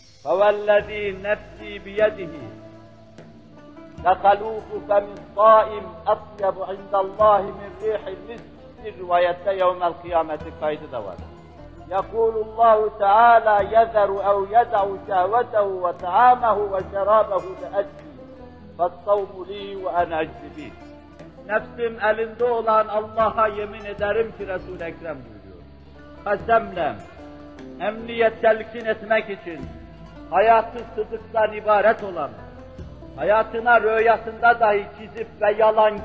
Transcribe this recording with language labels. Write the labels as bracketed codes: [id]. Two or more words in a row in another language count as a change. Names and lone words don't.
[ar] فَوَالَّذ۪ي نَفْسِي بِيَدِهِ لَخَلُوفُ فَمِ الصَّائِمِ أَطْيَبُ عِنْدَ اللّٰهِ مِنْ رِيحِ الْمِسْكِ. [tr] Bir rivayette [ar] يوم القيامة [tr] kaydı da var. [ar] يَقُولُ اللّٰهُ تَعَالَى يَذَرُ اَوْ يَدَعُ شَهْوَتَهُ وَطَعَامَهُ وَشَرَابَهُ لِأَجْلِي فَالصَّوْمُ لِي وَأَنَا أَجْزِبِي. [tr] Nefsim elinde olan Allah'a yemin ederim ki Resul-i Ekrem buyuruyor. Kasemle emniyet telkin etmek için hayatı sıdıktan ibaret olan, hayatına rüyasında dahi çizip ve yalan